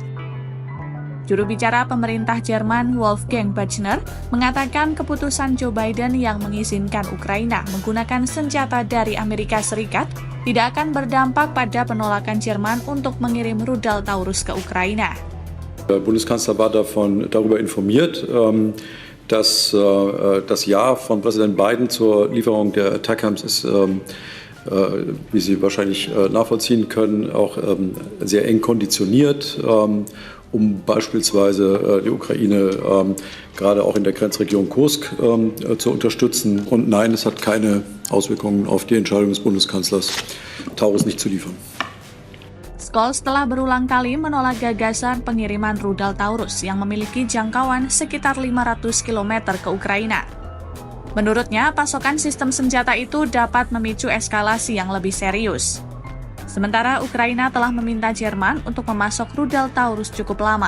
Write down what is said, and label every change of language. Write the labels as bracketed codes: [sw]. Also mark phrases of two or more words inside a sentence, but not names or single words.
[id] Juru bicara pemerintah Jerman Wolfgang Buchner mengatakan keputusan Joe Biden yang mengizinkan Ukraina menggunakan senjata dari Amerika Serikat tidak akan berdampak pada penolakan Jerman untuk mengirim rudal Taurus ke Ukraina. [de] Der Bundeskanzler war darüber informiert, dass das Ja von Präsident Biden zur Lieferung der ATACMS ist, wie Sie wahrscheinlich nachvollziehen können, auch sehr eng konditioniert, beispielsweise die Ukraine gerade auch in der Grenzregion Kursk zu unterstützen. Und nein, es hat keine Auswirkungen auf die Entscheidung des Bundeskanzlers, Taurus nicht zu liefern. [id] Scholz telah berulang kali menolak gagasan pengiriman rudal Taurus yang memiliki jangkauan sekitar 500 km ke Ukraina. Menurutnya, pasokan sistem senjata itu dapat memicu eskalasi yang lebih serius. Sementara Ukraina telah meminta Jerman untuk memasok rudal Taurus cukup lama.